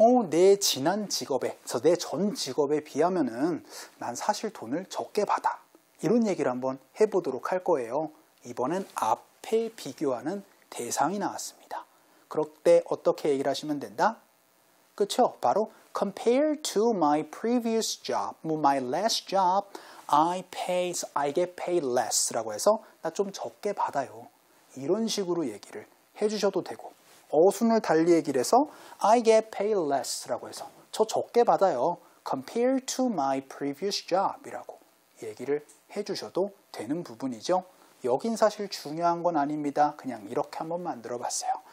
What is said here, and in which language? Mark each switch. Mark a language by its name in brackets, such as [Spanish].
[Korean] 내 지난 직업에, 내 전 직업에 비하면은 난 사실 돈을 적게 받아. 이런 얘기를 한번 해보도록 할 거예요. 이번엔 앞에 비교하는 대상이 나왔습니다. 그럴 때 어떻게 얘기를 하시면 된다? 그쵸? [English] 바로 compared to my previous job, my last job, I get paid less [Korean] 라고 해서 나 좀 적게 받아요. 이런 식으로 얘기를 해주셔도 되고 어순을 달리 얘기를 해서 [English] I get paid less [Korean] 라고 해서 저 적게 받아요. [English] compared to my previous job [Korean] 이라고 얘기를 해주셔도 되는 부분이죠. 여긴 사실 중요한 건 아닙니다. 그냥 이렇게 한번 만들어 봤어요.